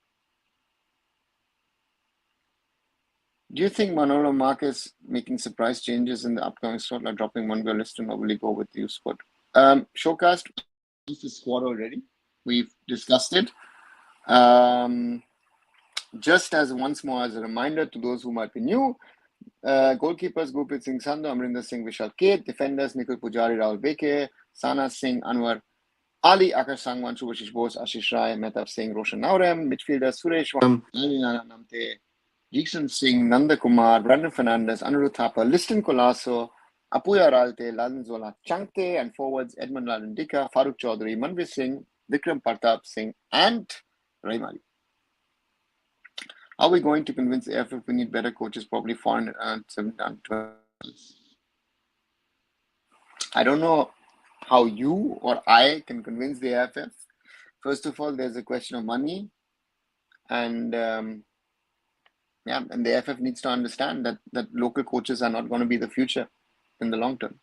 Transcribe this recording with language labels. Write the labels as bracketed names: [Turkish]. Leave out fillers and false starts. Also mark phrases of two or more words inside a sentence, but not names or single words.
[English] Do you think Manolo Marquez making surprise changes in the upcoming slot, like dropping Monreal Liston, or will he go with the youth squad? Showcast is the squad already. We've discussed it. Just as once more as a reminder to those who might be new, goalkeepers Gurpreet Singh Sandhu, Amrinder Singh, Vishal Kate, defenders Nikhil Pujari, Rahul Beke, Sana Singh, Anwar Ali, Akash Sangwan, Subhashish Bose, Ashish Rai, Mehtab Singh, Roshan Naurem, midfielders Suresh Alina Namte, Jason Singh, Nanda Kumar, Brandon Fernandez, Anirudh Thapa, Liston Colasso, Apuya Ralte, Lalan Zola Changte, and forwards Edmund Lalan Dika, Farooq Chaudhary, Manvir Singh, Vikram Partap Singh, and Raimali. Are we going to convince AIFF we need better coaches, probably foreign and 7-12? I don't know how you or I can convince the AIFF. First of all, there's a question of money, and and the AIFF needs to understand that local coaches are not going to be the future in the long term.